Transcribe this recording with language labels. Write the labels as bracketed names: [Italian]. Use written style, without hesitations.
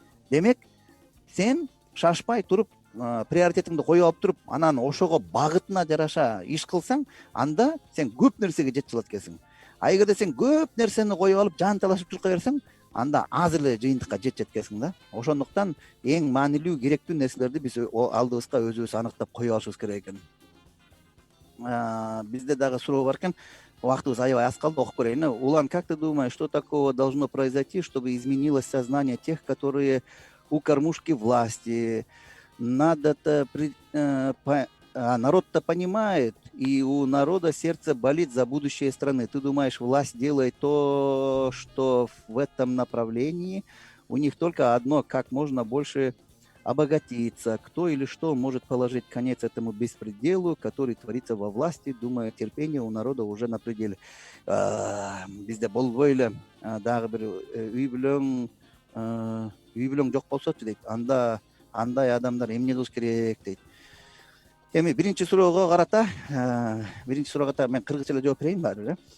[Kyrgyz] Демек, сен шашпай туруп, приоритетиңди коюп алып туруп, анан ошого багытына жараша иш кылсаң, анда сен көп нерсеге жетип алат экенсиң. А эгерде сен көп нерсени коюп алып, жанталашып чурка берсең, анда аз эле жыйынтыкка жетишет экенсиң да. Ошондуктан эң маанилүү, керектүү нерселерди биз алдыбызга өзүбүз аныктап коюп алышыбыз керек экен. Бизде дагы суроо бар экен. Убактыбыз аябай аз калды, окуп көрөйүн. [Russian] Улан, как ты думаешь, что такого должно произойти, чтобы изменилось сознание тех, которые у кормушки власти? Народ-то понимает, и у народа сердце болит за будущее страны. Ты думаешь, власть делает то, что в этом направлении? У них только одно, как можно больше обогатиться. Кто или что может положить конец этому беспределу, который творится во власти? Думаю, терпение у народа уже на пределе. [Kyrgyz] Бизде болбой эле дагы бир үй бүлөң жок болсочу дейт. Андай адамдар эмне кылыш керек дейт. Эми биринчи суроого карата мен кыргызча эле жооп берейин баары.